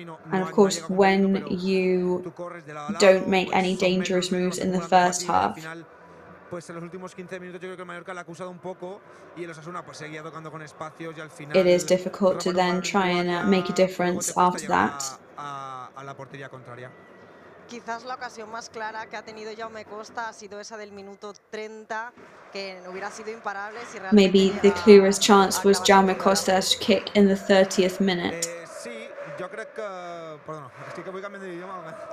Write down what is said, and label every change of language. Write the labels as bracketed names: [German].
[English] And of course, when you don't make any dangerous moves in the first half, [Spanish] pues en los últimos 15 minutos yo creo que el Mallorca la ha acusado un poco y el Osasuna pues seguía tocando con espacios y al final [English] it is difficult to then try and make a difference after that. [Spanish] A la portería contraria. Quizás la ocasión más clara que ha tenido Jaume Costa ha sido esa del minuto 30, que hubiera sido imparable si realmente. [English] Maybe the clearest chance was Jaume Costa's kick in the 30th minute. [Spanish] Sí, yo creo que, perdona, estic que voy cambiando de idioma.